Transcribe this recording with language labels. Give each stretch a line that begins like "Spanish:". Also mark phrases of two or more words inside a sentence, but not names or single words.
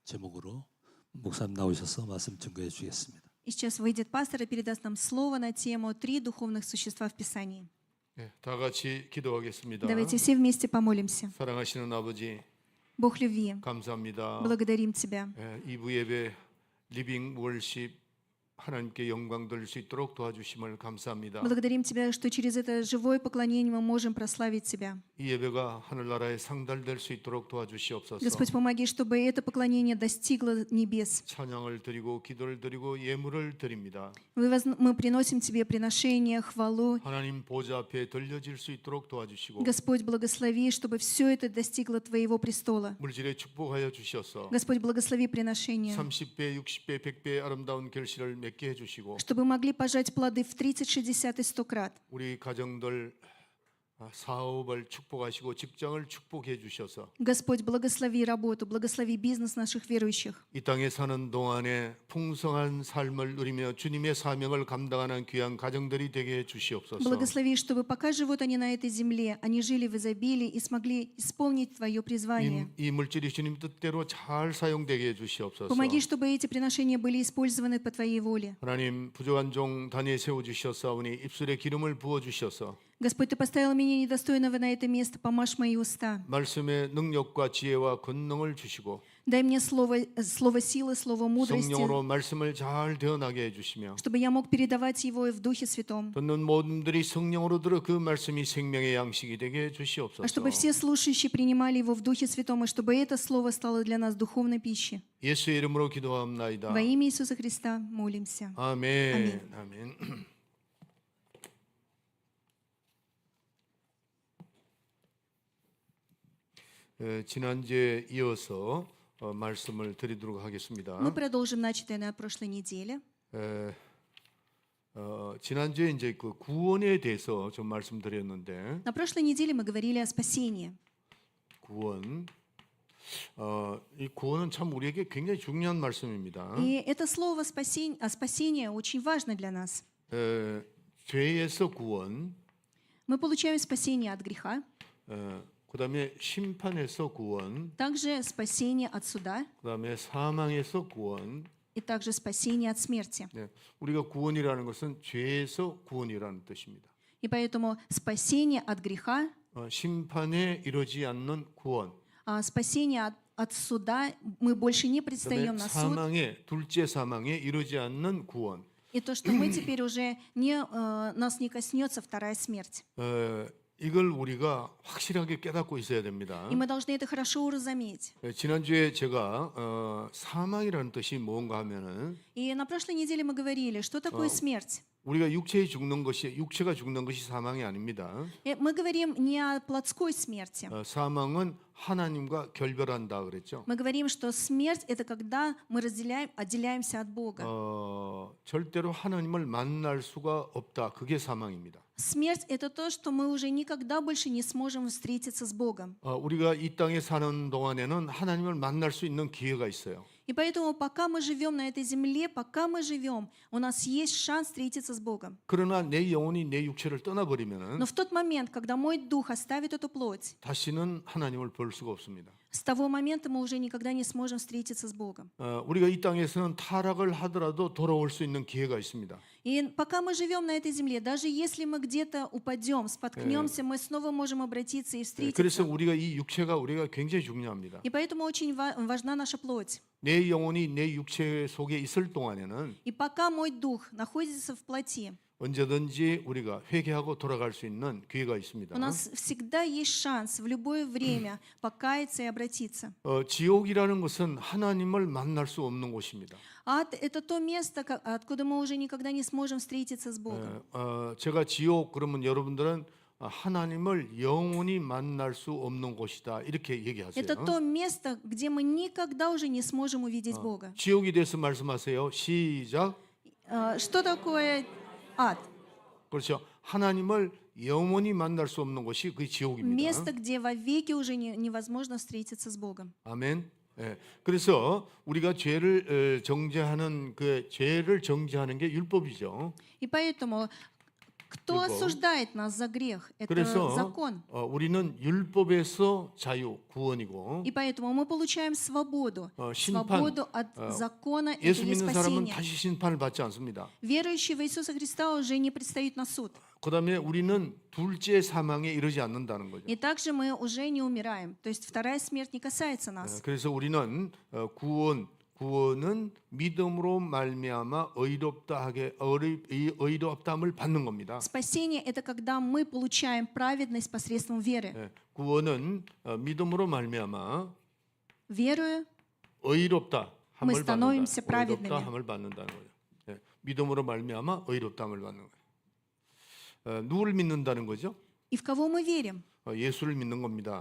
Korean: 제목으로 목사님 나오셔서 말씀 증거해 주겠습니다.
Russian: И сейчас выйдет пастор и передаст нам слово на тему «Три духовных существа в Писании».
Korean: 네, 다 같이 기도하겠습니다.
Russian: Давайте все вместе помолимся.
Korean: 사랑하시는 아버지,
Russian: Бог любви,
Korean: 감사합니다.
Russian: благодарим Тебя.
Korean: 2부 예배
English: living worship
Korean: 하나님께 영광 돌릴 수 있도록 도와주심을 감사합니다.
Russian: Благодарим Тебя, что через это живое поклонение мы можем прославить Тебя.
Korean: 이 예배가 하늘나라에 상달될 수 있도록 도와주시옵소서.
Russian: Господь, помоги, чтобы это поклонение достигло небес.
Korean: 찬양을 드리고 기도를 드리고 예물을 드립니다.
Russian: Мы приносим Тебе приношение, хвалу.
Korean: 하나님 보좌 앞에 들려질 수 있도록 도와주시고
Russian: Господь, благослови, чтобы все это достигло Твоего престола.
Korean: 물질에 축복하여 주셔서
Russian: Господь, благослови приношение,
Korean: 30배, 60배, 100배 아름다운 결실을 맺게 해주시고
Russian: чтобы могли пожать плоды в 30, 60 и 100 крат.
Korean: 우리 가정들 사업을 축복하시고 직장을 축복해 주셔서
Russian: Господь, благослови работу, благослови бизнес наших верующих.
Korean: 이 땅에 사는 동안에 풍성한 삶을 누리며 주님의 사명을 감당하는 귀한 가정들이 되게 해 주시옵소서.
Russian: Благослови, чтобы пока живут они на этой земле, они жили в изобилии и смогли исполнить Твое призвание.
Korean: 이 물질이 주님 뜻대로 잘 사용되게 해 주시옵소서.
Russian: Помоги, чтобы эти приношения были использованы по Твоей воле.
Korean: 하나님 부족한 종 다니엘 세워 주셨사오니 입술에 기름을 부어 주셔서
Russian: Господь, Ты поставил меня недостойного на это место, помажь мои уста.
Korean: 말씀의 능력과 지혜와 권능을 주시고
Russian: Дай мне слово силы, слово мудрости,
Korean: 성령으로 말씀을 잘 대언하게 해 주시며
Russian: чтобы я мог передавать его в Духе Святом.
Korean: 듣는 모든들이 성령으로 들어 그 말씀이 생명의 양식이 되게 해
Russian: А
Korean: 주시옵소서.
Russian: чтобы все слушающие принимали его в Духе Святом, и чтобы это слово стало для нас духовной пищей.
Korean: 예수의 이름으로 기도합나이다.
Russian: Во имя Иисуса Христа молимся.
Korean: 아멘. 아멘. 지난주에 이어서 말씀을 드리도록 하겠습니다.
Russian: Мы продолжим начатое на прошлой неделе.
Korean: 지난주에 이제 그 구원에 대해서 좀 말씀드렸는데
Russian: На прошлой неделе мы говорили о спасении.
Korean: 구원, 이 구원은 참 우리에게 굉장히 중요한 말씀입니다.
Russian: И это слово о спасении очень важно для нас.
Korean: 죄에서 구원,
Russian: Мы получаем спасение от греха,
Korean: 그다음에 심판에서 구원,
Russian: также спасение от суда
Korean: 그다음에 사망에서 구원.
Russian: и также спасение от смерти.
Korean: 네, 우리가 구원이라는 것은 죄에서 구원이라는 뜻입니다.
Russian: И поэтому спасение от греха,
Korean: 심판에 이르지 않는 구원.
Russian: спасение от суда, мы больше не предстаем
Korean: 그다음에
Russian: на суд.
Korean: 사망에 둘째 사망에 이르지 않는 구원.
Russian: И то, что мы теперь уже нас не коснется вторая смерть.
Korean: 이걸 우리가 확실하게 깨닫고 있어야 됩니다.
Russian: И мы должны это хорошо уразуметь.
Korean: 지난주에 제가 사망이라는 뜻이 뭔가 하면은
Russian: И на прошлой неделе мы говорили, что такое смерть.
Korean: 우리가 육체가 죽는 것이 사망이 아닙니다.
Russian: Мы говорим не о плотской смерти.
Korean: 사망은 하나님과 결별한다 그랬죠. Мы говорим, что смерть — это когда мы отделяемся от Бога. 절대로 하나님을 만날 수가 없다. 그게 사망입니다.
Russian: Смерть — это то, что мы уже никогда больше не сможем встретиться с Богом.
Korean: 우리가 이 땅에 사는 동안에는 하나님을 만날 수 있는 기회가 있어요.
Russian: И поэтому, пока мы живем на этой земле, пока мы живем, у нас есть шанс встретиться с Богом.
Korean: 그러나 내 영혼이 내 육체를 떠나버리면은
Russian: Но в тот момент, когда мой дух оставит эту плоть,
Korean: 다시는 하나님을 볼 수가 없습니다.
Russian: с того момента мы уже никогда не сможем встретиться с Богом.
Korean: 우리가 이 땅에서는 타락을 하더라도 돌아올 수 있는 기회가 있습니다.
Russian: И пока мы живем на этой земле, даже если мы где-то упадем, споткнемся, мы снова можем обратиться и
Korean: 그래서
Russian: встретиться.
Korean: 우리가 이 육체가 우리가 굉장히 중요합니다.
Russian: И поэтому очень важна наша плоть.
Korean: 내 영혼이 내 육체 속에 있을 동안에는
Russian: И пока мой дух находится в плоти,
Korean: 언제든지 우리가 회개하고 돌아갈 수 있는 기회가 있습니다.
Russian: у нас всегда есть шанс в любое время покаяться и обратиться.
Korean: 지옥이라는 것은 하나님을 만날 수 없는 곳입니다.
Russian: Ад — это то место, откуда мы уже никогда не сможем встретиться с Богом.
Korean: 제가 지옥 그러면 여러분들은 하나님을 영원히 만날 수 없는 곳이다 이렇게 얘기하세요.
Russian: Это то место, где мы никогда уже не сможем увидеть Бога.
Korean: 지옥에 대해서 말씀하세요. 시작.
Russian: Что такое ад?
Korean: 그렇죠. 하나님을 영원히 만날 수 없는 곳이 그 지옥입니다.
Russian: Место, где вовеки уже невозможно встретиться с Богом.
Korean: 아멘. 예. 그래서 우리가 죄를 정죄하는 게 율법이죠.
Russian: И поэтому Кто
Korean: 율법.
Russian: осуждает нас за грех? Это
Korean: 그래서
Russian: закон.
Korean: 우리는 율법에서 자유, 구원이고
Russian: И поэтому мы получаем свободу.
Korean: 심판,
Russian: Свободу от закона, это
Korean: 예수
Russian: есть
Korean: 믿는 사람은
Russian: спасение.
Korean: 다시 심판을 받지 않습니다.
Russian: Верующие в Иисуса Христа уже не предстают на суд.
Korean: 그다음에 우리는 둘째 사망에 이르지 않는다는 거죠.
Russian: И также мы уже не умираем. То есть вторая смерть не касается нас.
Korean: 그래서 우리는 구원은 믿음으로 말미암아 의롭다함을 받는 겁니다.
Russian: Спасение — это когда мы получаем праведность посредством веры.
Korean: 구원은 믿음으로 말미암아
Russian: Веруя,
Korean: 의롭다함을
Russian: Мы становимся
Korean: 받는다.
Russian: праведными.
Korean: 의롭다함을 받는다는 거죠. 믿음으로 말미암아 의롭다함을 받는 거예요. 누구를 믿는다는 거죠?
Russian: и в кого мы верим?
Korean: 예수를 믿는 겁니다.